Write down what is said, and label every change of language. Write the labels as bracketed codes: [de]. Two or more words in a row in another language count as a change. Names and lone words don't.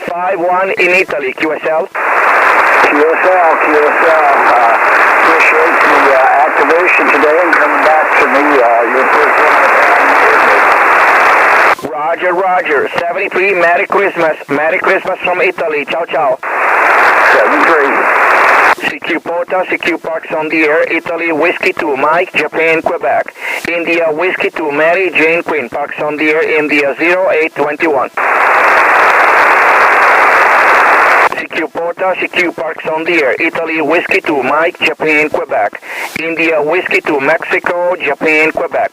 [en] 5-1 in Italy, QSL. QSL. Appreciate the activation today and coming back to me. Your first one. Roger, Roger. 73, Merry Christmas. Merry Christmas from Italy. [it] Ciao, ciao. [en] 73. CQ Pota, CQ Parks on the air. Italy, Whiskey 2, Mike, Japan, Quebec. India, Whiskey 2, Mary, Jane, Queen, Parks on the air. India, 0821. CQ Pota, CQ Parks on the air. Italy, Whiskey 2, Mike, Japan, Quebec. India, Whiskey 2, Mexico, Japan, Quebec.